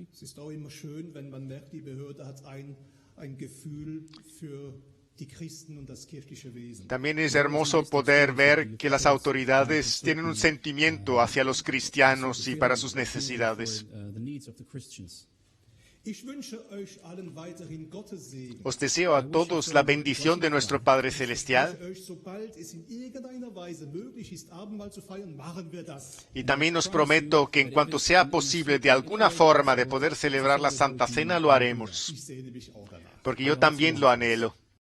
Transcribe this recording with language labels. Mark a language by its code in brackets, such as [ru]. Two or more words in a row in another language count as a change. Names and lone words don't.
[de] Es ist auch immer schön, wenn man merkt, die Behörde hat ein Gefühl für die Christen und das kirchliche Wesen. [es] También es hermoso poder ver que las autoridades tienen un sentimiento hacia los cristianos y para sus necesidades. [en] The needs of the Christians. [de] Ich wünsche euch allen weiterhin Gottes Segen. [es] Os deseo a todos la bendición de nuestro Padre Celestial [de] Euch, sobald es in irgendeiner Weise möglich ist, Abendmahl zu feiern, machen wir das. [es] y también os prometo que en cuanto sea posible de alguna forma de poder celebrar la Santa Cena lo haremos, [de] Ich sehne mich auch danach. [es] porque yo también lo anhelo.